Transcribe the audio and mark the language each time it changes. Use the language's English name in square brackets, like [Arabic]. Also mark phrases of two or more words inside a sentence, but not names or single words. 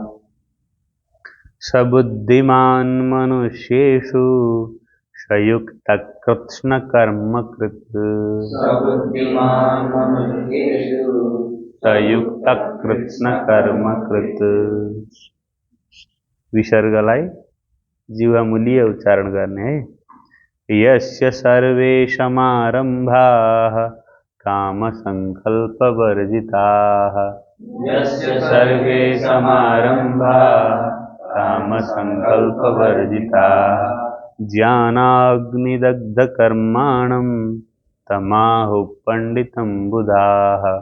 [Sanskrit] स बुद्धिमान् मनुष्येषु स युक्तः कृत्स्नकर्मकृत्। स बुद्धिमान् मनुष्येषु स युक्तः कृत्स्नकर्मकृत्। [Nepali] विसर्गलाई जीवामूलीय उच्चारण गर्ने है। [Sanskrit] यस्य सर्वे समारम्भाः कामसङ्कल्पवर्जिताः। यस्य सर्वे समारम्भाः कामसङ्कल्पवर्जिताः ज्ञानाग्निदग्धकर्माणं तमाहुः पण्डितं बुधाः।